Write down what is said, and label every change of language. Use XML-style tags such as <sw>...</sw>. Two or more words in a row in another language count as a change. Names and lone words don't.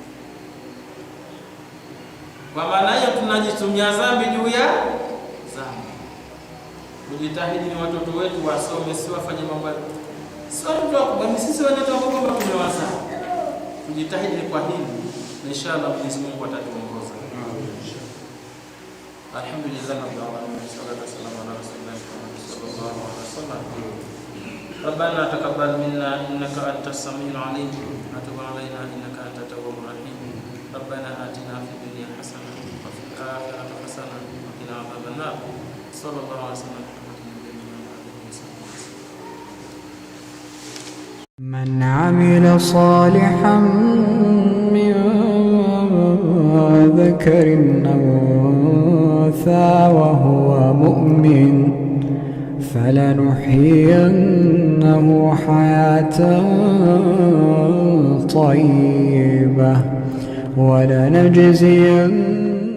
<sw>Kwa maana hiyo tunajitumia dhambi juu ya dhambi. Tujitahidi ni watoto wetu wasome, si wafanye mambo sio watoto wako, bali sisi wenyewe ambao tumewazaa. Tujitahidi kwa hili, na inshallah Mwenyezi Mungu atatuongoza.</sw> <ar>الحمد لله رب العالمين، الصلاة والسلام على رسول الله صلى الله عليه وسلم. ربنا تقبل منا إنك أنت السميع العليم وتب علينا إنك أنت التواب الرحيم. ربنا آتنا في الدنيا حسنة وفي الآخرة حسنة وقنا عذاب النار. صلى الله عليه وسلم. من عمل صالحا من ذكر أو أنثى وهو مؤمن فلنحيينه حياة طيبة طيبة ولنجزين</ar>